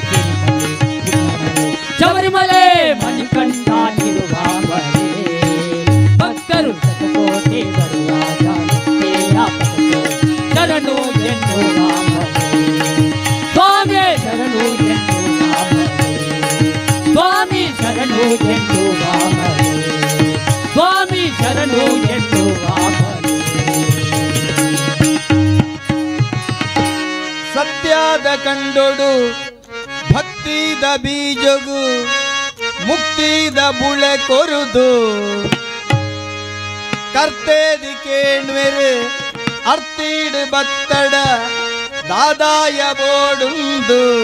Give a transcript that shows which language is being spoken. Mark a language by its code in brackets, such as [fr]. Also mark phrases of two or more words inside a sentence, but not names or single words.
[kn] ಶಬರಿಮಲೆ ಮಣಿಕಂಠಾಗಿರುವ ಭಕ್ತರು ಶತಕೋಟಿ ಬರುವಾಗ ಶರಣು ಎಂದು ಸ್ವಾಮಿ ಶರಣು ಎಂದು ಸ್ವಾಮಿ ಶರಣು ಎಂದು ಸ್ವಾಮಿ ಶರಣು ಎಂದು [tcy] ಸತ್ಯದ ಕಂಡೊಡು ಭಕ್ತಿದ ಬೀಜಗು ಮುಕ್ತಿದ ಬುಳೆ ಕೊರುದು ಕರ್ತೇದಿ ಕೇಣ್ವೆರು ಅರ್ತೀಡ್ ಬತ್ತಡ ದಾದಾಯ ಬೋಡುಂದು